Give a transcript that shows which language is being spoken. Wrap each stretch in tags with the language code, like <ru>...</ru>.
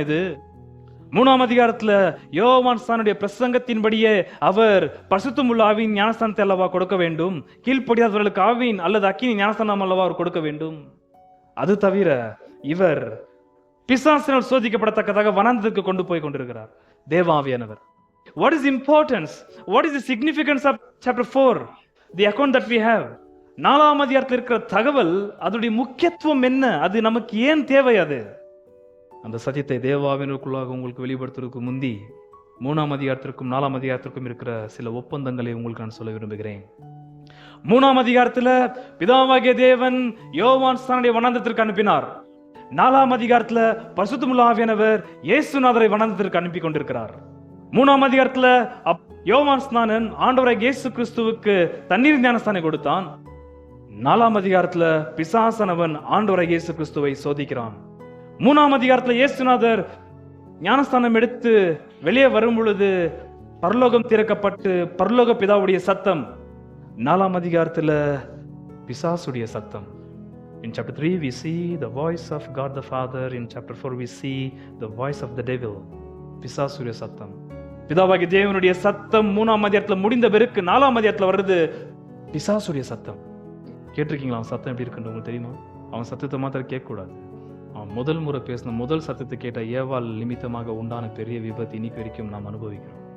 <ta>இது 3ஆம் அதிகாரத்துல யோவான் ஸ்நானனுடைய பிரசங்கத்தின்படியே அவர் பரிசுத்தமுள்ள ஆவியின் ஞானஸ்தானத்தை அல்லவா கொடுக்க வேண்டும். கீழ்ப்படியாதவர்களுக்கு ஆவியின் அல்லது அக்கினி ஞானஸ்தானம் அல்லவா அவர் கொடுக்க வேண்டும். அது தவிர இவர் பிசாசினால் சோதிக்கப்படத்தக்கதாக வனாந்திரத்துக்கு கொண்டு போய் கொண்டிருக்கிறார் தேவாவியானவர்.</ta> <en>What is importance? What is the significance of chapter 4? The account that we have.</en> <ta>4ஆம் அதிகாரத்தில் இருக்கிற தகவல், அதனுடைய முக்கியத்துவம் என்ன? அது நமக்கு ஏன் தேவை? அது அந்த சத்தியத்தை தேவாவினருக்குள்ளாக உங்களுக்கு வெளிப்படுத்துவதற்கு முந்தி 3ஆம் அதிகாரத்திற்கும் 4ஆம் அதிகாரத்திற்கும் இருக்கிற சில ஒப்பந்தங்களை உங்களுக்கு நான் சொல்ல விரும்புகிறேன். 3ஆம் அதிகாரத்தில் பிதாவாகிய தேவன் யோவான் ஸ்நானனை வனாந்திரத்திற்கு அனுப்பினார். 4ஆம் அதிகாரத்தில் பரிசுத்தமுள்ள ஆவியானவர் இயேசுநாதரை வனாந்திரத்திற்கு அனுப்பி கொண்டிருக்கிறார். 3ஆம் அதிகாரத்தில் யோவான் ஸ்நானன் ஆண்டவராகிய இயேசு கிறிஸ்துவுக்கு தண்ணீர் ஞானஸ்தானம் கொடுத்தான். 4ஆம் அதிகாரத்தில் பிசாசானவன் ஆண்டவராகிய இயேசு கிறிஸ்துவை சோதிக்கிறான். 3ஆம் அதிகாரத்தில் இயேசுநாதர் ஞானஸ்தானம் எடுத்து வெளியே வரும் பொழுது பரலோகம் திறக்கப்பட்டு பரலோக பிதாவுடைய சத்தம். 4ஆம் அதிகாரத்தில் பிசாசுடைய சத்தம்.</ta> <en>In chapter 3 we see the voice of God the Father. In chapter 4 we see the voice of the devil.</en> <ta>பிசாசுடைய சத்தம். பிதாவாகிய தேவனுடைய சத்தம் 3ஆம் அதிகாரத்தில் முடிந்த பிறகு 4ஆம் அதிகாரத்தில் வருது பிசாசுடைய சத்தம். கேட்டிருக்கீங்களா அவன் சத்தம் எப்படி இருக்குன்னு உங்களுக்கு தெரியுமா? அவன் சத்தத்தை மாத்திரம் கேட்கக்கூடாது. அவன் முதல் முறை பேசின முதல் சத்தத்தை கேட்ட ஏவாள் நிமித்தமாக உண்டான பெரிய விபத்து இன்னைக்கு வரைக்கும் நாம் அனுபவிக்கிறோம்.</ta>